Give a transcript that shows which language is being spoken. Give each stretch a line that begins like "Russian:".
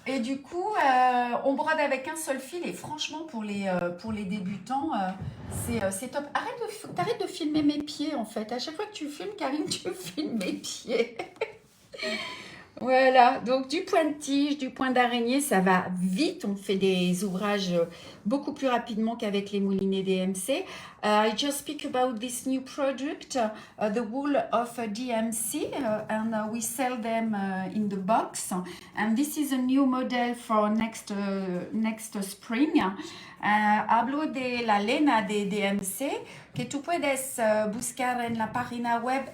French: Et du coup, on brode avec un seul fil et franchement, pour les débutants, c'est top. T'arrêtes de filmer mes pieds en fait. À chaque fois que tu filmes, Karine, tu filmes mes pieds. Voilà, donc du point de tige, du point d'araignée, ça va vite. On fait des ouvrages beaucoup plus rapidement qu'avec les moulinets DMC.
English: I just speak about this new product, the wool of DMC, and we sell them in the box. And this is a new model for next spring.
Spanish: Hablo de la lana de DMC, que tú puedes buscar en la página web.